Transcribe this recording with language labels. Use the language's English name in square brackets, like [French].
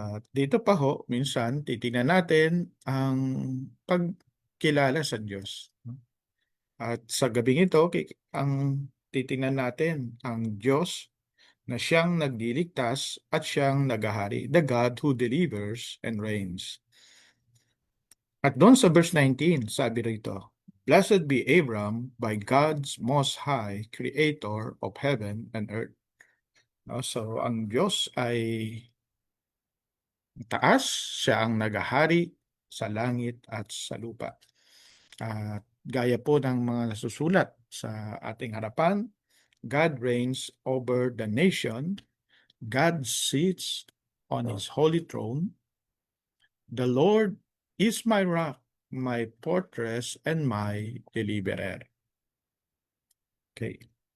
[Filipino] Dito pa ho, minsan titingnan natin ang pagkilala sa Diyos. At sa gabing ito, ang titingnan natin ang Diyos na siyang nagliligtas at siyang nagahari, [English] the God who delivers and reigns. [Filipino] At doon sa verse 19, sabi rito, [English] Blessed be Abram by God's most high, creator of heaven and earth. [Filipino] No, so, ang Diyos ay taas, siya ang nagahari sa langit at sa lupa. At gaya po ng mga nasusulat sa ating harapan, [English] God reigns over the nation, God sits on His holy throne, the Lord is my rock, my fortress, and my deliverer. Okay.